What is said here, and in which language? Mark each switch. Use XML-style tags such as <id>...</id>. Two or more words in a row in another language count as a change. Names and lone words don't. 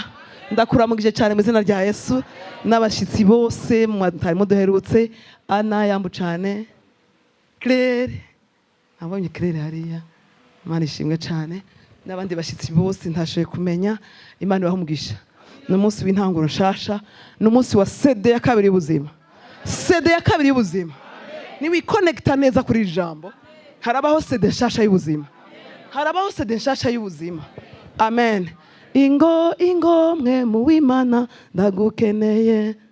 <rn>Ndakuramugije cyane mu izina rya Yesu. N'abashitsi bose mwatarimo duherutse, Ana yambu cyane, Claire, abonye Claire hariya, Imana ishimwe cyane. N'abandi bashitsi bose ntashoboye kumenya, Imana ibahe umugisha. N'umunsi w'intanguro nshasha, n'umunsi wa CD ya kabiri y'ubuzima, CD ya kabiri y'ubuzima. Ni wiconnecta neza kuri ijambo, harabaho CD nshasha y'ubuzima, harabaho CD nshasha y'ubuzima. Amen. Ingo ingo Mpwemu Yera ndagukeneye.</rn>